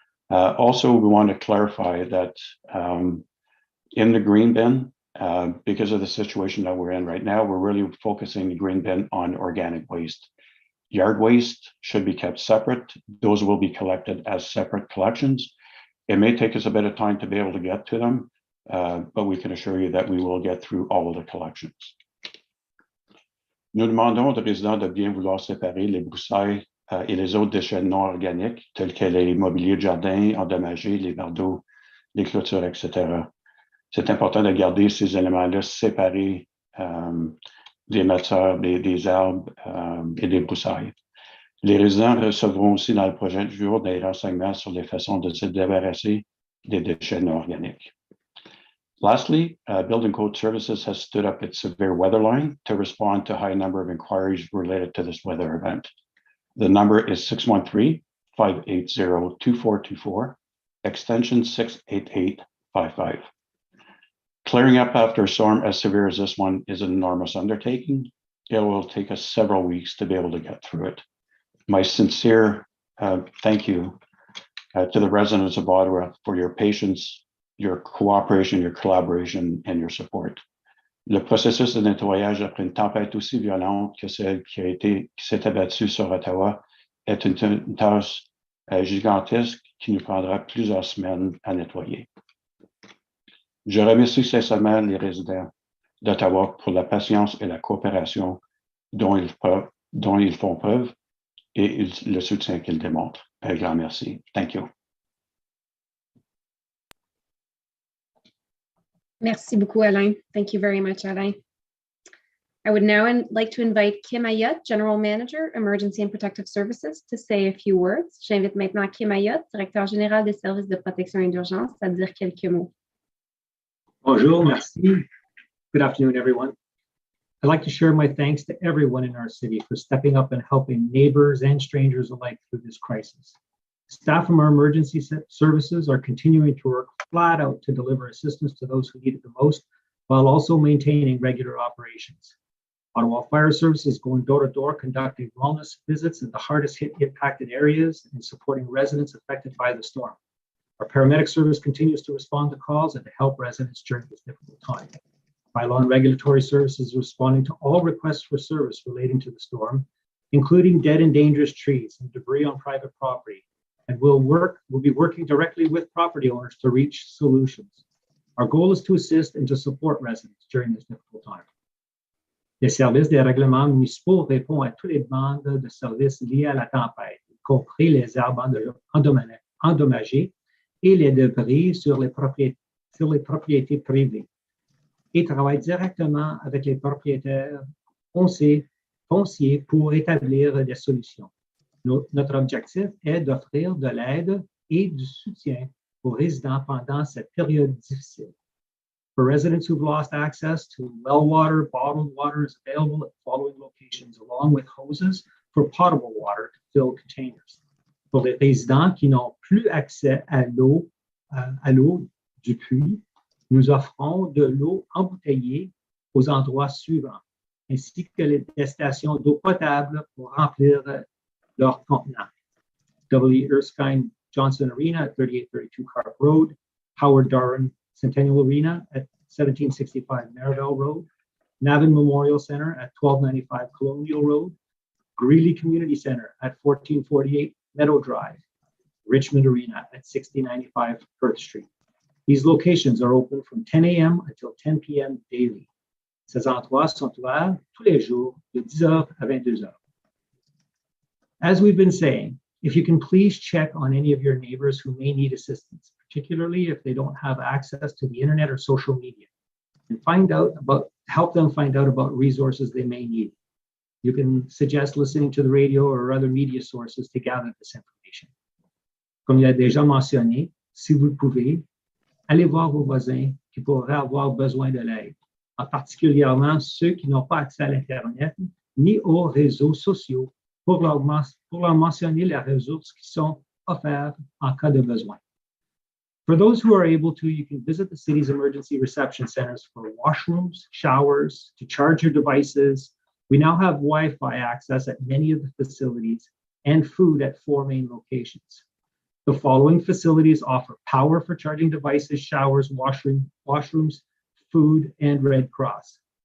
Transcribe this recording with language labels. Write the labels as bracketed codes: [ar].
[en] Also, we want to clarify that in the green bin, because of the situation that we're in right now, we're really focusing the green bin on organic waste. Yard waste should be kept separate. Those will be collected as separate collections. It may take us a bit of time to be able to get to them, but we can assure you that we will get through all of the collections. [fr] Nous demandons aux résidents de bien vouloir séparer les broussailles et les autres déchets non organiques, tels que les mobiliers de jardin endommagés, les bardeaux, les clôtures, etc. C'est important de garder ces éléments-là séparés des matières, des arbres et des broussailles. Les résidents recevront aussi dans le prochain jour des renseignements sur les façons de se débarrasser des déchets non organiques. [en] Lastly, Building Code Services has stood up its severe weather line to respond to a high number of inquiries related to this weather event. The number is 613-580-2424, extension 68855. Clearing up after a storm as severe as this one is an enormous undertaking. It will take us several weeks to be able to get through it. My sincere thank you to the residents of Ottawa for your patience, your cooperation, your collaboration, and your support. [fr] Le processus de nettoyage après une tempête aussi violente que celle qui s'est abattue sur Ottawa est une tâche gigantesque qui nous prendra plusieurs semaines à nettoyer. Je remercie sincèrement les résidents d'Ottawa pour la patience et la coopération dont ils font preuve et le soutien qu'ils démontrent. Un grand merci. [en] Thank you. [fr] Merci beaucoup, Alain. [en] Thank you very much, Alain. I would now like to invite Kim Ayotte, General Manager, Emergency and Protective Services, to say a few words. [fr] J'invite maintenant Kim Ayotte, Directeur général des services de protection et d'urgence, à dire quelques mots. Bonjour, merci. [en] Good afternoon, everyone. I'd like to share my thanks to everyone in our city for stepping up and helping neighbors and strangers alike through this crisis. Staff from our emergency services are continuing to work flat out to deliver assistance to those who need it the most, while also maintaining regular operations. Ottawa Fire Service is going door to door, conducting wellness visits in the hardest hit impacted areas and supporting residents affected by the storm. Our paramedic service continues to respond to calls and to help residents during this difficult time. Bylaw and Regulatory Services is responding to all requests for service relating to the storm, including dead and dangerous trees and debris on private property, and we'll be working directly with property owners to reach solutions. Our goal is to assist and to support residents during this difficult time. [fr] Les services des règlements municipaux répondent à toutes les demandes de services liés à la tempête, y compris les arbres endommagés et les débris sur les propriétés privées, et travaillent directement avec les propriétaires fonciers pour établir des solutions. Notre objectif est d'offrir de l'aide et du soutien aux résidents pendant cette période difficile. [en] For residents who've lost access to well water, bottled water is available at the following locations, along with hoses for potable water to fill containers. [fr] Pour les résidents qui n'ont plus accès à l'eau du puits, nous offrons de l'eau embouteillée aux endroits suivants, ainsi que des stations d'eau potable pour remplir leurs contenants. W. [en] Erskine Johnson Arena at 3832 Carp Road, Howard Darwin Centennial Arena at 1765 Merivale Road, Navin Memorial Center at 1295 Colonial Road, Greeley Community Center at 1448 Meadow Drive, Richmond Arena at 6095 Perth Street. These locations are open from 10 a.m. until 10 p.m. daily. [fr] Ces endroits sont ouverts tous les jours de 10h à 22h. [en] As we've been saying, if you can please check on any of your neighbors who may need assistance, particularly if they don't have access to the internet or social media, and help them find out about resources they may need. You can suggest listening to the radio or other media sources to gather this information. [fr] Comme il a déjà mentionné, si vous le pouvez, allez voir vos voisins qui pourraient avoir besoin de l'aide, en particulièrement ceux qui n'ont pas accès à l'Internet ni aux réseaux sociaux, pour leur mentionner les ressources qui sont offertes en cas de besoin. [en] For those who are able to, you can visit the city's emergency reception centers for washrooms, showers, to charge your devices. We now have Wi-Fi access at many of the facilities and food at 4 main locations. The following facilities offer power for charging devices, showers, washrooms, food, and Red Cross.